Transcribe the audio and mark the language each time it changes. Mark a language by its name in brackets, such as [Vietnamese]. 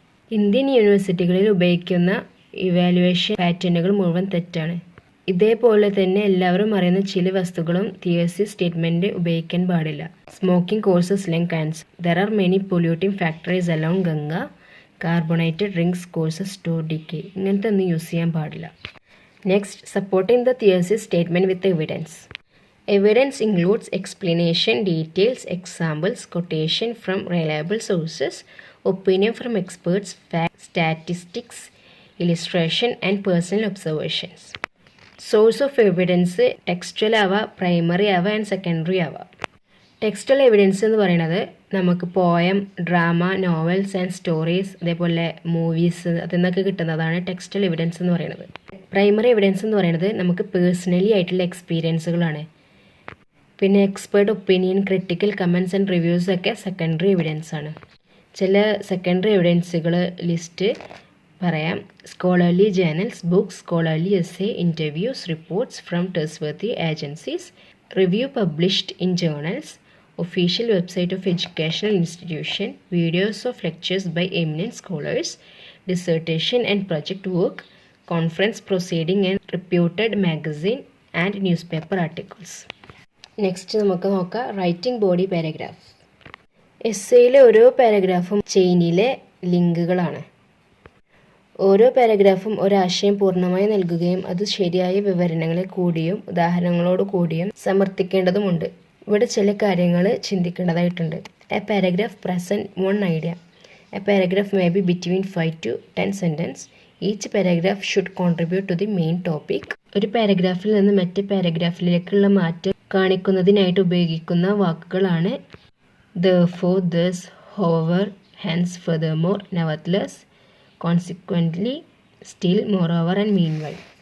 [Malayalam] Indian യൂണിവേഴ്സിറ്റികളിൽ ഉപയോഗിക്കുന്ന evaluation പാറ്റേണുകൾ മുഴുവൻ തെറ്റാണ്. ഇതേപോലെ തന്നെ എല്ലാവരും അറിയുന്ന ചില വസ്തുക്കളും തിയസിസ് സ്റ്റേറ്റ്മെൻറ്റ് ഉപയോഗിക്കാൻ പാടില്ല. [English] Smoking causes lung cancer. There are many polluting factories along Ganga. Carbonated drinks causes to decay. [Malayalam] ഇങ്ങനത്തെ ഒന്നും യൂസ് ചെയ്യാൻ പാടില്ല. [English] Next, supporting the thesis statement with evidence. Evidence includes explanation, details, examples, quotation from reliable sources, opinion from experts, facts, statistics, illustration, and personal observations. [Malayalam] Source of evidence textual ആവാം, primary ആവാം, and secondary ആവാം. Textual evidence എന്ന് പറയുന്നത് നമുക്ക് poem, drama, novels and stories, അതേപോലെ movies, അതിൽ നിന്നൊക്കെ കിട്ടുന്നതാണ് ടെക്സ്റ്റൽ എവിഡൻസ് എന്ന് പറയുന്നത്. പ്രൈമറി എവിഡൻസ് എന്ന് പറയുന്നത് നമുക്ക് പേഴ്സണലി ആയിട്ടുള്ള എക്സ്പീരിയൻസുകളാണ്. പിന്നെ expert opinion, critical comments and reviews ഒക്കെ സെക്കൻഡറി എവിഡൻസ് ആണ്. ചില സെക്കൻഡറി എവിഡൻസുകൾ ലിസ്റ്റ് പറയാം. [English] Scholarly journals, books, scholarly essay, interviews, reports from trustworthy agencies, review published in journals, official website of educational institution, videos of lectures by eminent scholars, dissertation and project work, conference proceeding and reputed magazine and newspaper articles. [Malayalam] Next നമുക്ക് നോക്കാം writing body paragraph. എസ്സേയിലെ ഓരോ പാരഗ്രാഫും ചെയിനിലെ ലിങ്കുകളാണ്. ഓരോ പാരഗ്രാഫും ഒരാശയം പൂർണ്ണമായി നൽകുകയും അത് ശരിയായ വിവരണങ്ങളെ കൂടിയും ഉദാഹരണങ്ങളോട് കൂടിയും സമർത്ഥിക്കേണ്ടതുമുണ്ട്. ഇവിടെ ചില കാര്യങ്ങൾ ചിന്തിക്കേണ്ടതായിട്ടുണ്ട്. [English] A paragraph present 1 idea. A paragraph may be between 5 to 10 sentence. Each paragraph should contribute to the main topic. [Malayalam] ഒരു പാരഗ്രാഫിൽ നിന്ന് മറ്റ് പാരഗ്രാഫിലേക്കുള്ള മാറ്റം കാണിക്കുന്നതിനായിട്ട് ഉപയോഗിക്കുന്ന വാക്കുകളാണ് therefore, thus, however, hence, furthermore, nevertheless, consequently, still, moreover, and meanwhile.